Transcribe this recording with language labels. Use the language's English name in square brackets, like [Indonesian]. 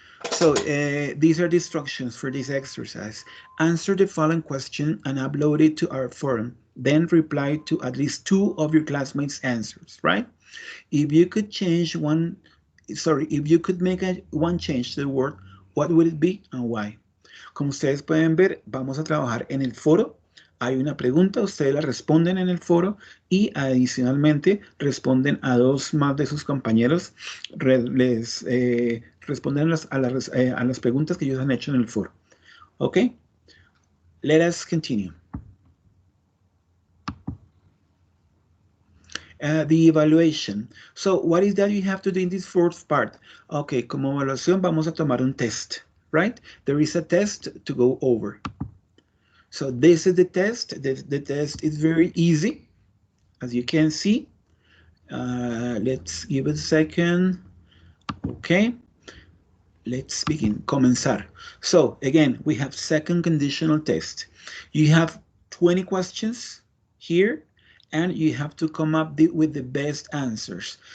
[English] So these are the instructions for this exercise. Answer the following question and upload it to our forum. Then reply to at least 2 of your classmates' answers, right? If you could if you could make one change to the word, what would it be and why? [Spanish] Como ustedes pueden ver, vamos a trabajar en el foro. Hay una pregunta, ustedes la responden en el foro y adicionalmente responden a 2 más de sus compañeros, les responden a las preguntas que ellos han hecho en el foro. [English] ¿Ok? Let us continue. The evaluation. So, what is that you have to do in this 4th part? [Spanish] Okay, como evaluación vamos a tomar un test, right? [English] There is a test to go over. So this is the test. The test is very easy, as you can see. Let's give it a second. Okay. Let's begin. Comenzar. So again, we have second conditional test. You have 20 questions here, and you have to come up with the best answers.